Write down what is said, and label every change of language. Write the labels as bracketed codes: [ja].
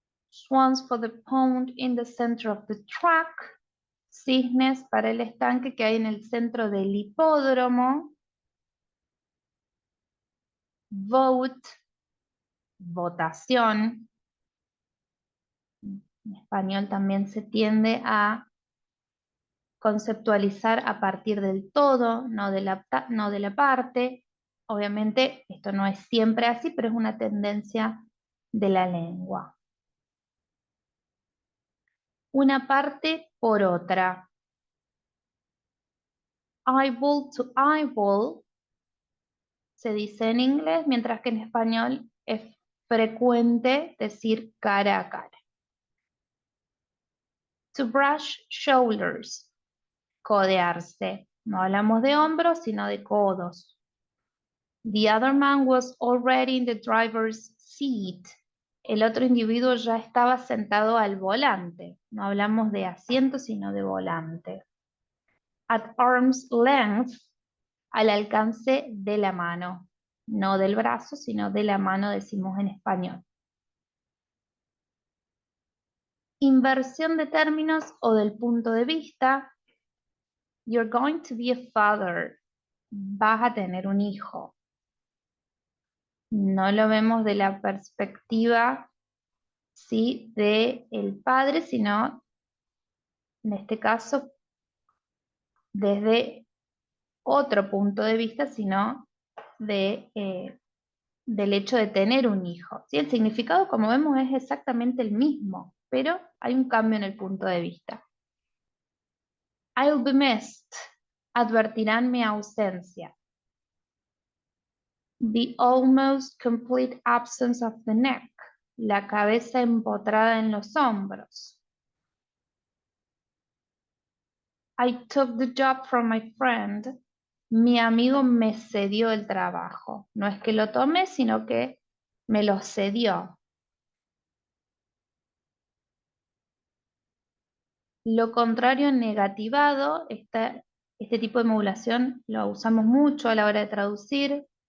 [en] Swans for the pond in the center of the track. [es] Cisnes para el estanque que hay en el centro del hipódromo. Vote, votación. En español también se tiende a conceptualizar a partir del todo, no de la parte. Obviamente esto no es siempre así, pero es una tendencia de la lengua. Una parte por otra. [en] Eyeball to eyeball [es] se dice en inglés, mientras que en español es frecuente decir cara a cara. [en] To brush shoulders, codearse. [es] No hablamos de hombros, sino de codos. [en] The other man was already in the driver's seat. [es] El otro individuo ya estaba sentado al volante. No hablamos de asiento, sino de volante. [en] At arm's length, [es] al alcance de la mano. No del brazo, sino de la mano, decimos en español. Inversión de términos o del punto de vista. [en] You're going to be a father. [es] Vas a tener un hijo. No lo vemos de la perspectiva, ¿sí?, de el padre, sino en este caso desde otro punto de vista, sino del hecho de tener un hijo. ¿Sí? El significado, como vemos, es exactamente el mismo, pero hay un cambio en el punto de vista. [en] I'll be missed. [es] Advertirán mi ausencia. [en] The almost complete absence of the neck. [es] La cabeza empotrada en los hombros. [en] I took the job from my friend. [es] Mi amigo me cedió el trabajo. No es que lo tomé, sino que me lo cedió. Lo contrario negativado, este tipo de modulación lo usamos mucho a la hora de traducir.